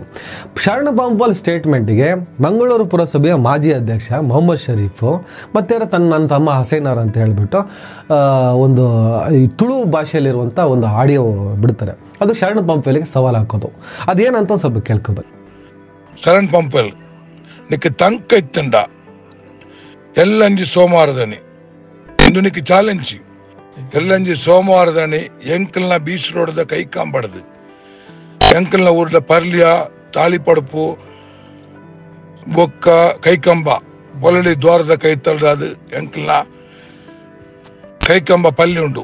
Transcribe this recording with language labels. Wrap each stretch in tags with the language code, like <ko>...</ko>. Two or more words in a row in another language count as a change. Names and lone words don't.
<kn>ಶರಣ ಪಂಪಲ್ ಸ್ಟೇಟ್ಮೆಂಟಿಗೆ ಮಂಗಳೂರು ಪುರಸಭೆಯ ಮಾಜಿ ಅಧ್ಯಕ್ಷ ಮೊಹಮ್ಮದ್ ಶರೀಫು ಮತ್ತು ನನ್ನ ತಮ್ಮ ಹಸೈನಾರ್ ಅಂತ ಹೇಳ್ಬಿಟ್ಟು ಒಂದು ತುಳು ಭಾಷೆಯಲ್ಲಿರುವಂಥ ಒಂದು ಆಡಿಯೋ ಬಿಡ್ತಾರೆ. ಅದು ಶರಣ ಪಂಪಲ್ಗೆ ಸವಾಲು ಹಾಕೋದು. ಅದೇನಂತ ಸ್ವಲ್ಪ ಕೇಳ್ಕೊಬೇಕು.</kn> <tcy>ಶರಣ್ ಪಂಪಲ್ ನಿಕ್ಕೆ ತಂಕ ಇತ್ತಂಡ ಎಲ್ಲಂಜಿ ಸೋಮವಾರದನಿ ಇಂದು ನಿಕ್ಕೆ ಚಾಲೆಂಜಿ ಎಲ್ಲಂಜಿ ಸೋಮವಾರದನಿ ಎಂಕಲ್ನ ಬೀಚ್ ರೋಡ್ದ ಕೈ ಕಾಂಬಡದು ಎಂಕಲ್ನ ಊರ್ದ ಪರ್ಲಿಯ ತಾಳಿಪಡುಪು ಬೊಕ್ಕ ಕೈಕಂಬ ಒಲಡಿ ದ್ವಾರದ ಕೈ ತಳ್ದು ಎಂಕಲ್ನ ಕೈಕಂಬ ಪಲ್ಲಿ ಉಂಡು.</tcy>